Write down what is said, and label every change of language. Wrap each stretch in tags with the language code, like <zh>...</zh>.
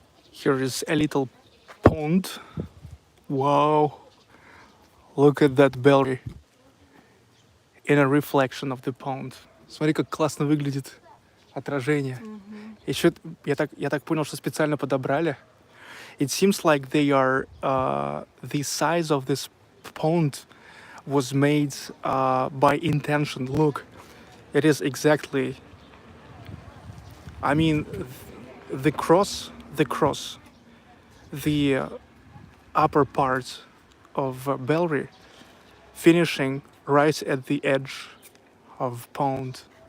<en>Here is a little pond. Wow, look at that bellery in a reflection of the pond.</en> <ru>Смотри, как классно выглядит отражение. Еще я так понял, что специально подобрали.</ru> <en>It seems like they are the size of this pond was made by intention. Look, it is exactly. I mean, the cross, the upper part of bellery, finishing right at the edge of pond.</en>